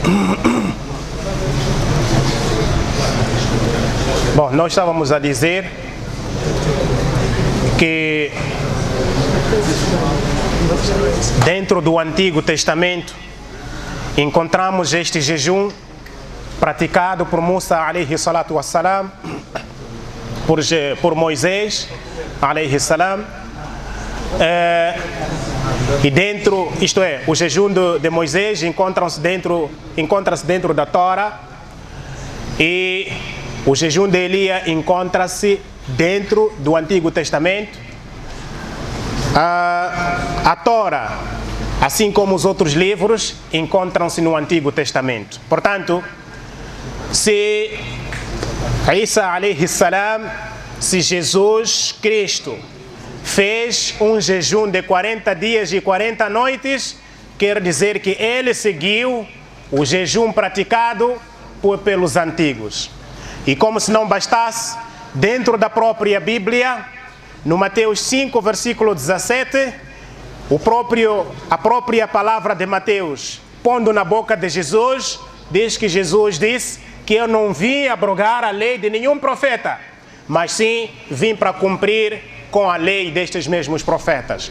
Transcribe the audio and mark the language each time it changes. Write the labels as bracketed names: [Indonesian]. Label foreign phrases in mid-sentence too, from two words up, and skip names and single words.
[Portuguese] Bom, nós estávamos a dizer que dentro do Antigo Testamento encontramos este jejum praticado por Musa [Arabic] عليه الصلاة والسلام, [Portuguese] por Moisés [Arabic] عليه السلام, [Portuguese] e dentro, isto é, o jejum de Moisés encontra-se dentro da Torá, e o jejum de Elias encontra-se dentro do Antigo Testamento. A Torá, assim como os outros livros, encontram-se no Antigo Testamento. Portanto, se Isa [Arabic] عليه السلام, [Portuguese] se Jesus Cristo fez um jejum de 40 dias e 40 noites, quer dizer que ele seguiu o jejum praticado pelos antigos. E como se não bastasse, dentro da própria Bíblia, no Mateus 5, versículo 17, a própria palavra de Mateus, pondo na boca de Jesus, diz que Jesus disse que eu não vim abrogar a lei de nenhum profeta, mas sim vim para cumprir com a lei destes mesmos profetas.